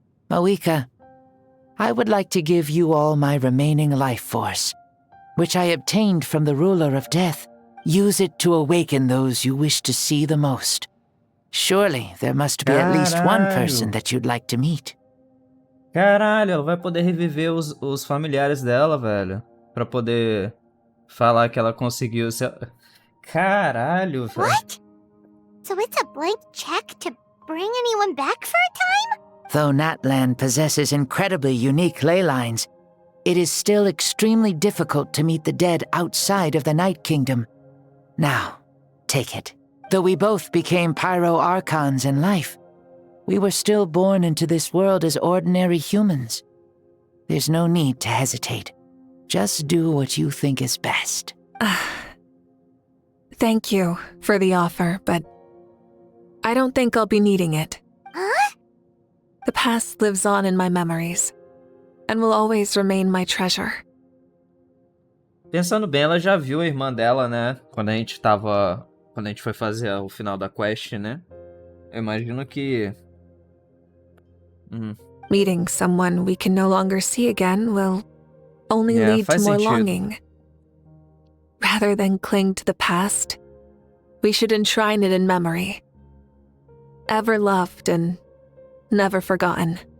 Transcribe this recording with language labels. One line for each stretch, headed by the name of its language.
English: Mavuika, I would like to give you all my remaining life force, which I obtained from the ruler of death. Use it to awaken those you wish to see the most. Surely there must be at least one person that you'd like to meet.
Portuguese: Caralho, ela vai poder reviver os familiares dela, velho. Pra poder falar que ela conseguiu se... Caralho, velho.
English: What? So it's a blank check to bring anyone back for a time? Though Natlan possesses incredibly unique ley lines, it is still extremely difficult to meet the dead outside of the Night Kingdom. Now, take it. Though we both became Pyro Archons in life, we were still born into this world as ordinary humans. There's no need to hesitate. Just do what you think is best. Thank you for the offer, but I don't think I'll be needing it. Huh? The past lives on in my memories, and will always remain my treasure.
Portuguese: Pensando bem, ela já viu a irmã dela, né? Quando a gente foi fazer o final da quest, né? Eu imagino que...
English: Meeting someone we can no longer see again will only lead to more longing. Rather than cling to the past, we should enshrine it in memory. Ever loved and never forgotten.